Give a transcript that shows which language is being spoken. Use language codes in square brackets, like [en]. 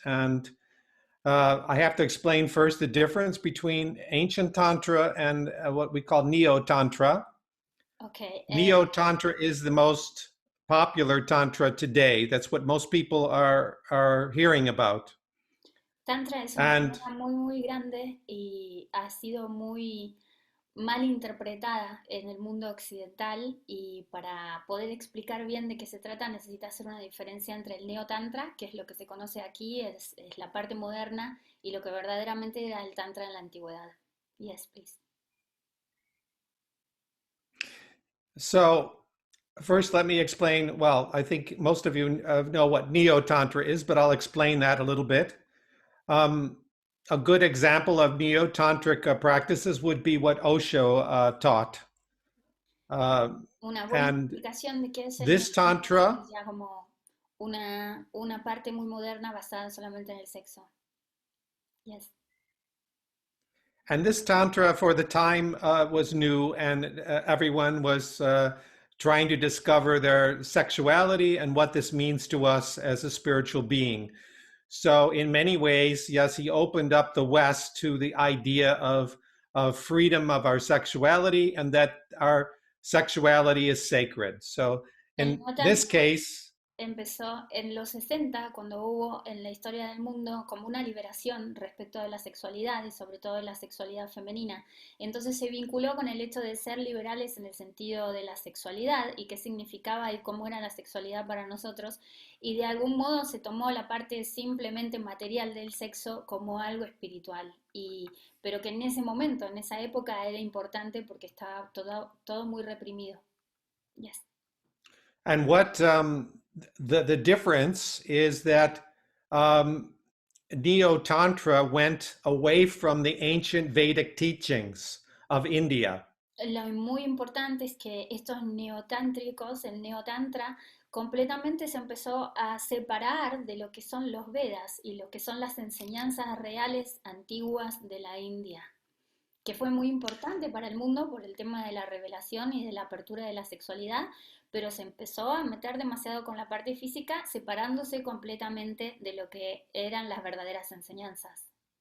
[en] And I have to explain first the difference between ancient Tantra and what we call Neo-Tantra. Okay. Neo-Tantra is the most popular Tantra today. That's what most people are hearing about. [es] Tantra es una palabra muy grande y ha sido muy mal interpretada en el mundo occidental, y para poder explicar bien de qué se trata necesita hacer una diferencia entre el neo-tantra, que es lo que se conoce aquí, es la parte moderna, y lo que verdaderamente era el tantra en la antigüedad. [en] Yes, please. So first, let me explain. Well, I think most of you know what Neo-Tantra is, but I'll explain that a little bit. A good example of Neo-Tantric practices would be what Osho taught. [es] Una buena explicación de qué es el [en] This Tantra, [es] ya como una parte muy moderna basada solamente en el sexo. [en] Yes. And this Tantra for the time was new, and everyone was trying to discover their sexuality and what this means to us as a spiritual being. So in many ways, yes, he opened up the West to the idea of freedom of our sexuality and that our sexuality is sacred. So in this case, [es] empezó en los 60, cuando hubo en la historia del mundo como una liberación respecto de la sexualidad y sobre todo de la sexualidad femenina. Entonces se vinculó con el hecho de ser liberales en el sentido de la sexualidad y qué significaba y cómo era la sexualidad para nosotros, y de algún modo se tomó la parte simplemente material del sexo como algo espiritual, pero que en ese momento, en esa época, era importante porque estaba todo muy reprimido. [en] Yes. And what the difference is that Neo-Tantra went away from the ancient Vedic teachings of India. [es] Lo muy importante es que estos neotántricos, el neotantra, completamente se empezó a separar de lo que son los Vedas y lo que son las enseñanzas reales antiguas de la India, que fue muy importante para el mundo por el tema de la revelación y de la apertura de la sexualidad, pero se empezó a meter demasiado con la parte física, separándose completamente de lo que eran las verdaderas enseñanzas.